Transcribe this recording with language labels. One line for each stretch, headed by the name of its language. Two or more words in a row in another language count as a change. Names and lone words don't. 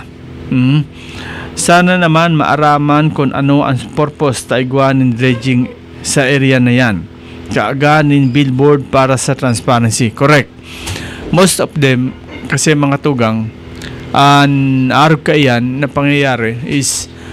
Bikol: Sana naman maaraman kung ano ang purpose taigwanin dredging sa area na yan, kaaganin billboard para sa transparency. Correct,
English: most of them
Bikol: kasi mga tugang ang arog kaiyan na pangyayari is